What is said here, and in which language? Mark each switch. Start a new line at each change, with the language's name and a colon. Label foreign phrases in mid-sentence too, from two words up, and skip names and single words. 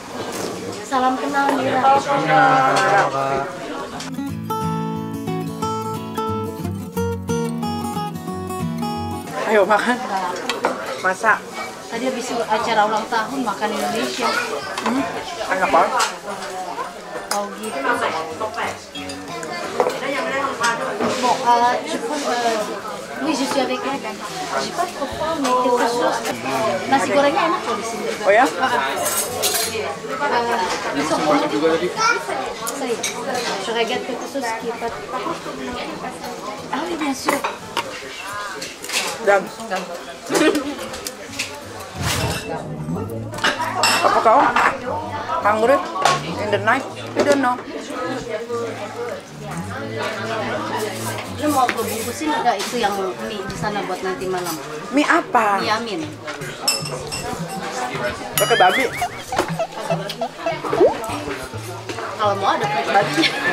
Indonesian: Salam kenal Mira. Ayo makan. Masak. Tadi habis acara ulang tahun makan Indonesia. Enak banget. Oh gitu.
French: Bon, je peux, oui, je suis avec elle. Je sais pas pourquoi, mais quelque chose.
Indonesian: Nasi gorengnya enak loh di sini. Oh ya?
French: Ils sont
Indonesian: Banyak juga tadi.
French: Ça y est, je regarde quelque chose qui est pas... Ah oui, bien sûr.
Indonesian: Dan. Apa kau?
English: Hungry in the night? You don't know.
Indonesian: Lu mau gue bungkusin nggak itu yang mie di sana buat nanti malam? Mie apa? Mie Amin. Pakai babi. Kalau mau ada pakai babi.